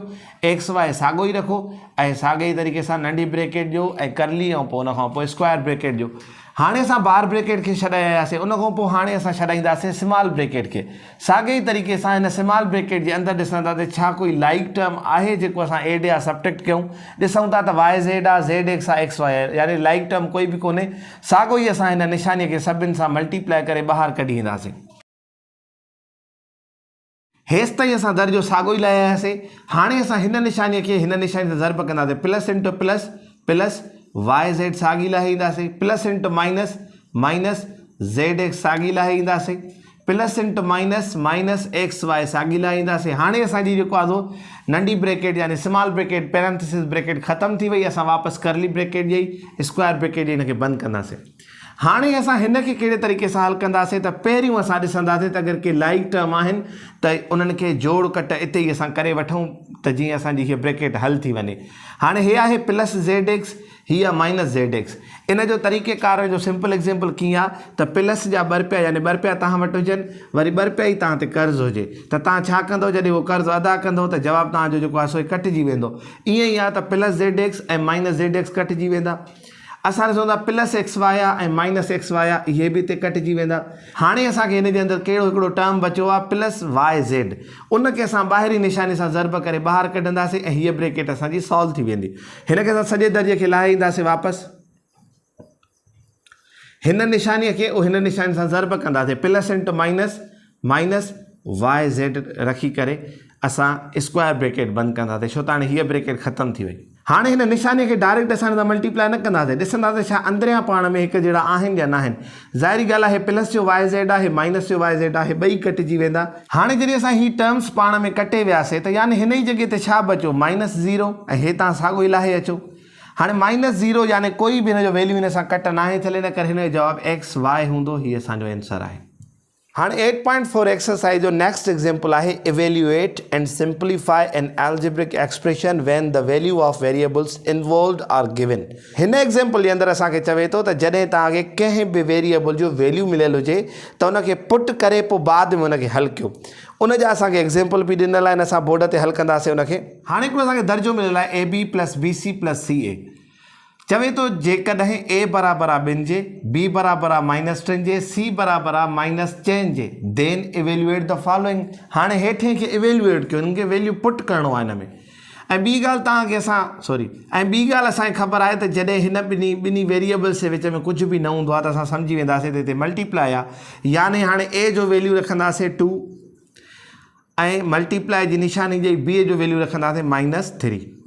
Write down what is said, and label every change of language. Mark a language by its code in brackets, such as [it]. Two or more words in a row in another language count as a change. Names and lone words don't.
[sd] XY साॻियो ई रखो ऐं साॻे ई तरीक़े सां नंढी ब्रैकेट जो ऐं करली ऐं पोइ उन खां पोइ [en] square bracket [sd] जो। हाणे असां [en] bar bracket [sd] खे छॾायासीं, उन खां पोइ हाणे असां छॾाईंदासीं [en] small bracket [sd] खे। साॻे ई तरीक़े सां हिन [en] small bracket [sd] जे अंदरि ॾिसंदासीं छा कोई [en] like term [sd] आहे जेको असां एड या सब्ट्रैक्ट कयूं। ॾिसूं था त YZ आहे, ZX आहे, XY आहे, यानी [en] like term [sd] कोई बि कोन्हे। साॻियो ई असां हिन निशानीअ खे सभिनि सां मल्टीप्लाई करे ॿाहिरि कढी ईंदासीं। हेसि ताईं असां दर्जो साॻियो ई लाहियासीं। हाणे असां हिन निशानीअ खे हिन निशानी सां ज़र्ब कंदासीं, [en] plus into plus plus y z [sd] साॻी लाहींदासीं, [en] plus into minus minus z x [sd] साॻी लाहींदासीं, [en] plus into minus minus x y [sd] साॻी लाहींदासीं। हाणे असांजी जेको आहे नंढी ब्रैकेट यानी [en] small bracket parenthesis bracket [sd] ख़तमु थी वई। असां वापसि करली ब्रैकेट जी [en] square bracket [sd] जी हिनखे बंदि कंदासीं। हाणे असां हिन खे कहिड़े तरीक़े सां हल कंदासीं त पहिरियों असां ॾिसंदासीं त अगरि के [en] like term [sd] आहिनि त उन्हनि खे जोड़ कट इते ई असां करे वठूं त जीअं असांजी हीअ ब्रैकेट हल थी वञे। हाणे हे आहे [en] plus z x, [sd] हीअ [en] minus z x. [sd] इन जो तरीक़ेकार जो [en] simple example [sd] कीअं आहे त प्लस जा ॿ रुपया यानी ॿ रुपया तव्हां वटि हुजनि, वरी ॿ रुपया ई तव्हां ते कर्ज़ु हुजे त तव्हां छा कंदव, जॾहिं उहो कर्ज़ु अदा कंदव त जवाबु तव्हांजो जेको आहे सो कटिजी वेंदो। ईअं ई आहे त [en] plus z x [sd] ऐं [en] minus z x [sd] कटिजी वेंदा। असां ॾिसूं था [en] plus x y [sd] आहे ऐं [en] minus x y [sd] आहे, इहे बि हिते कटिजी वेंदा। हाणे असांखे हिन जे अंदरि कहिड़ो हिकिड़ो टर्म बचियो आहे [en] plus y z, [sd] उनखे असां ॿाहिरीं निशानी सां ज़र्ब करे ॿाहिरि कढंदासीं ऐं हीअ ब्रैकेट असांजी सॉल्व थी वेंदी। हिनखे असां सॼे दर्जे खे लाहींदासीं वापसि, हिन निशानीअ खे हिन निशानी सां ज़र्ब कंदासीं, [en] plus into minus minus y z [sd] रखी करे असां [en] square bracket [sd] बंदि कंदासीं, छो त हाणे हीअ ब्रैकेट ख़तमु थी वई। हाणे हिन निशानीअ खे डायरेक्ट असां हिन सां मल्टीप्लाई न कंदासीं, ॾिसंदासीं छा अंदरियां पाण में हिकु जहिड़ा आहिनि या न आहिनि। ज़ाहिरी ॻाल्हि आहे प्लस जो [en] y z [sd] आहे, माइनस जो [en] y z [sd] आहे, ॿई कटिजी वेंदा। हाणे जॾहिं असां ही टर्म्स पाण में कटे वियासीं त यानी हिन ई जॻह ते छा बचो, [en] minus zero, [sd] ऐं हे तव्हां साॻियो ई लाहे अचो। हाणे [en] minus zero [sd] यानी कोई बि हिन जो वैल्यू हिन सां कट न आहे, थियल इन करे हिन जो जवाबु [en] x y [sd] हूंदो। हीअ असांजो आंसर आहे। [en] हाणे 8.4 एक्सरसाइज जो next example आहे evaluate and simplify an algebraic expression when the value of variables involved are given. [sd] हिन एग्जाम्पल जे अंदरि असांखे चवे थो त जॾहिं तव्हांखे कंहिं बि वेरिएबल जो वैल्यू मिलियल हुजे त उनखे पुट करे पोइ बाद में उनखे हल कयो। उनजा असांखे एग्जाम्पल बि ॾिनल आहिनि, असां बोर्ड ते हल कंदासीं उनखे। हाणे हिकिड़ो असांखे दर्जो मिलियल आहे [en] AB plus BC plus CA. [sd] चवे तो जेकॾहिं ए बराबरि आहे 2 जे, बी बराबरि आहे -3 जे, सी बराबरि आहे -4 जे, [en] then evaluate the following. [sd] हाणे हेठे खे इवेल्युएट कयो, हिनखे वैल्यू पुट करिणो आहे हिन में। ऐं ॿी ॻाल्हि तव्हांखे ॿी ॻाल्हि असांखे ख़बर आहे त जॾहिं हिन ॿिन्ही वेरिएबल्स जे विच में कुझु बि न हूंदो आहे त असां सम्झी वेंदासीं त हिते मल्टीप्लाई आहे, यानी हाणे ए जो वैल्यू रखंदासीं 2 ऐं मल्टीप्लाई जी निशानी जे बी जो वैल्यू रखंदासीं -3।